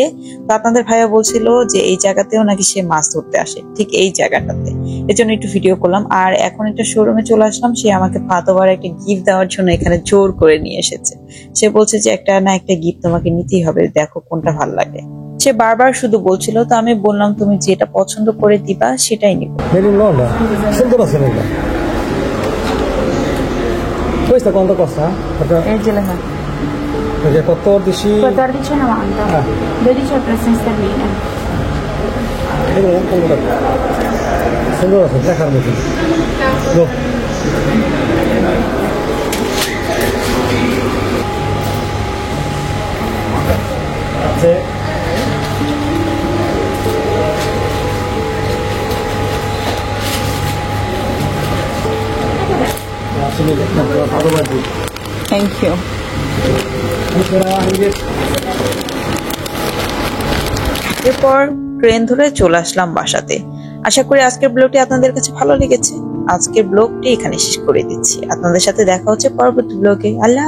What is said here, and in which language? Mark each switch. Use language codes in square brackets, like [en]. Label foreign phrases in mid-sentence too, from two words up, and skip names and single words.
[bn] তো আপনাদের ভাইয়া বলছিল যে এই জায়গাতেও নাকি সে মাছ ধরতে আসে, ঠিক এই জায়গাটাতে, এজন্য একটু ভিডিও করলাম। আর এখন একটা শোরুমে চলে আসলাম, সে আমাকে পাদোভার একটা গিফট দেওয়ার জন্য এখানে জোর করে নিয়ে এসেছে। সে বলছে যে একটা না একটা গিফট তোমাকে নিতেই হবে, দেখো কোনটা ভালো লাগে। সে বারবার শুধু বলছিল, তো আমি বললাম তুমি যেটা পছন্দ করে দিবা সেটাই নিব। [it] Questa quanto costa? Perché Il gelato. perché 14 14,90. 12 al prezzo in sterline. Sembra sempre carne. No. Grazie. Grazie mille, vado avanti. [en] Thank you. [bn] এরপর ট্রেন ধরে চলে আসলাম বাসাতে। আশা করি আজকের ব্লগটি আপনাদের কাছে ভালো লেগেছে। আজকের ব্লগটি এখানে শেষ করে দিচ্ছি। আপনাদের সাথে দেখা হচ্ছে পরবর্তী ব্লগে।